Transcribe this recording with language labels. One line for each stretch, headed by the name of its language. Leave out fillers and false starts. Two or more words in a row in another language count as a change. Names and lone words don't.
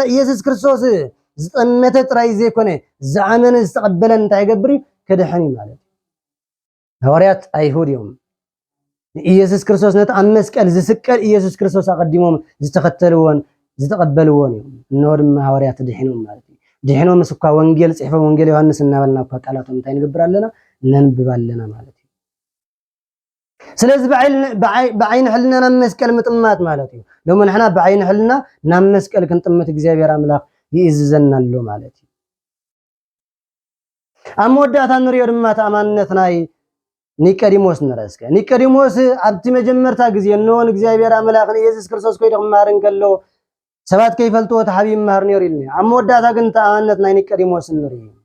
Tigrinya: ኢየሱስ ክርስቶስ ዝጠመተ ጥራይ ዘይኮነ ዝኣመነ ዝተቀበለ እንታይ ይገብር ከድሕኒ ማለት ሐዋርያት አይሁድ እዮም ኢየሱስ ክርስቶስ ነታ ኣብ መስቀል ዝስቀል ኢየሱስ ክርስቶስ አቀዲሞም ዝተኸተልዎን ዝተቀበልዎን እዮም እነሆ ድማ ሐዋርያት ድሒኖም ማለት ድሒኖም መስኳ ወንጌል ጽሕፈ ወንጌል ዮሐንስ እናበልና እኮ ቃላቶም እንታይ ንግብር ኣለና ነንብብ ኣለና ማለት እዩ ስለዚህ ብዓይኒ ሕልና ናብ መስቀል ምጥማት ማለት እዩ ሎሞ ንሕና ብዓይኒ ሕልና ናብ መስቀል ክንጥምት እግዚአብሔር አምላክ ይእዝዘናሎ ማለት እዩ ኣብ መወዳእታ ንሪኦ ድማ ተኣማንነት ናይ ኒቆዲሞስ ንረስከ ኒቆዲሞስ ኣብቲ መጀመርታ ግዜ እነሆን እግዚአብሔር አምላክ ኢየሱስ ክርስቶስ ኮይዱ ክማር እንከሎ ሰባት ከይፈልጥዎ ተሓቢብ ማር ነይሩ ኢልኒ ኣብ መወዳእታ ግን ተኣማንነት ናይ ኒቆዲሞስ ንርኢ